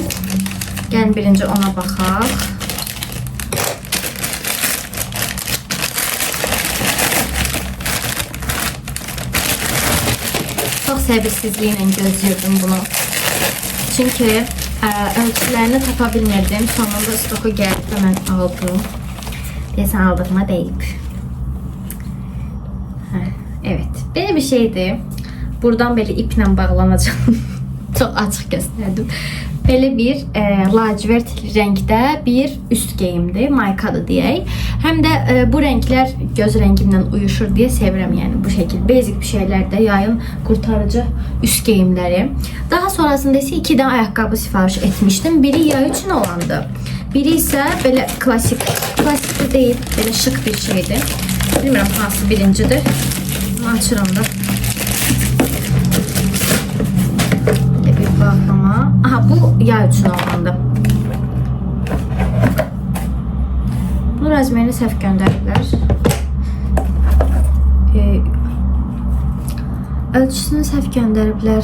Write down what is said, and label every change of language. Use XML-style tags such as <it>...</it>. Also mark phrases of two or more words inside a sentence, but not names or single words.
<az>Gəlin birinci ona baxaq. Çok səbirsizliklə gözləyirdim bunu. Çünkü ölçülerini tapa bilmirdim. Sonunda stoku gəlib və mən aldım. Deyəsən aldığıma deyib.</az> <tr>Evet, böyle bir şeydi. Buradan böyle iple bağlanacağım. Çok açık gösterdim. Böyle bir lacivert renkte bir üst geyimdi. Maykadı deyək. Hem de bu renkler göz rengimden uyuşur diye sevirəm. Yani bu şekilde basic bir şeylerde yayın kurtarıcı üst geyimleri. Daha sonrasında ise 2 tane ayakkabı sipariş etmiştim. Biri yay için olandı. Biri ise böyle klasik de değil, böyle şık bir şeydi.</tr> <az>Bilmiyorum hansı birincidir. Açıram da. Bir bağlama. Aha, bu yay üçün olandı. Bunu razmeri səhv göndəriblər. Ölçüsünü səhv göndəriblər.</az>